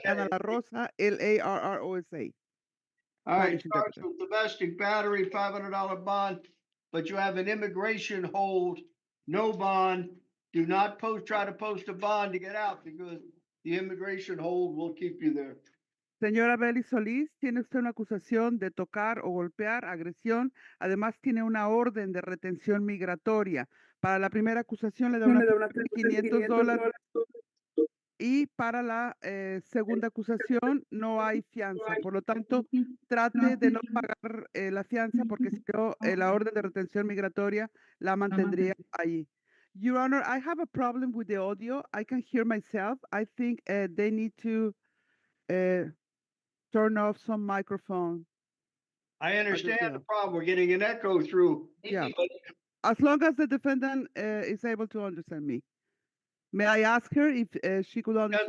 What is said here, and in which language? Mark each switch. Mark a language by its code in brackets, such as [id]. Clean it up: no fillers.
[en] Mariana La Rosa, LARROSA. All right, Spanish starts interpreter. with domestic battery, $500 bond, but you have an immigration hold, no bond. Do not try to post a bond to get out because the immigration hold will keep you there. [es] Señora Beli Solís, tiene usted una acusación de tocar o golpear, agresión. Además, tiene una orden de retención migratoria. Para la primera acusación le da una fianza de $500 y para la segunda acusación no hay fianza. Por lo tanto, trate de no pagar la fianza porque si no, la orden de retención migratoria la mantendría allí. [en] Your Honor, I have a problem with the audio. I can hear myself. I think they need to turn off some microphone. I understand deal. the problem. We're getting an echo through. Yeah. As long as the defendant is able to understand me. May I ask her if she could understand